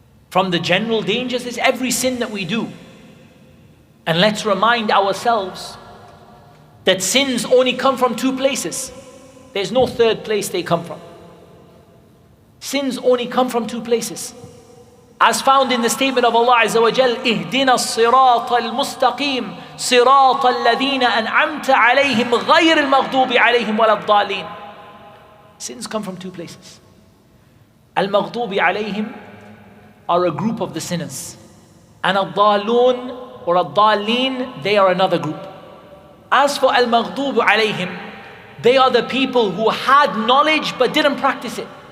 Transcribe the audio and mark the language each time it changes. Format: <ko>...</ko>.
<en>From the general dangers is every sin that we do. And let's remind ourselves that sins only come from two places. There's no third place they come from. Sins only come from two places. As found in the statement of Allah Azza wa Jal,</en> <ar>اهدنا الصراط المستقيم صراط الذين أنعمت عليهم غير المغضوب عليهم ولا الضالين.</ar> <en>Sins come from two places. Al-Maghdubi alayhim are a group of the sinners. And Al-Dhalun or Al-Dhalin, they are another group. As for Al-Maghdubi alayhim, they are the people who had knowledge but didn't practice it.</en>